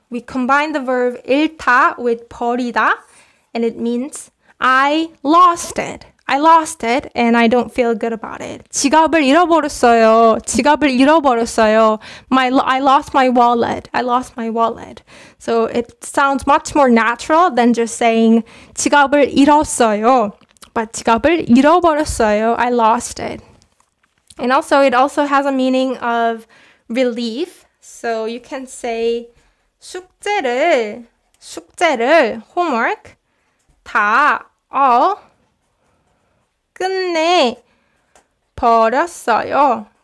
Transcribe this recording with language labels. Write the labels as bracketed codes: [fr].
[en] We combine the verb 잃다 with 버리다, and it means I lost it. I lost it and I don't feel good about it. [ko] 지갑을 잃어버렸어요. 지갑을 잃어버렸어요. [en] I lost my wallet. I lost my wallet. So it sounds much more natural than just saying [ko] 지갑을 잃었어요. [en] But [ko] 지갑을 잃어버렸어요. [en] I lost it. And also, it also has a meaning of relief. So you can say 숙제를, homework, 다, all, 끝내버렸어요.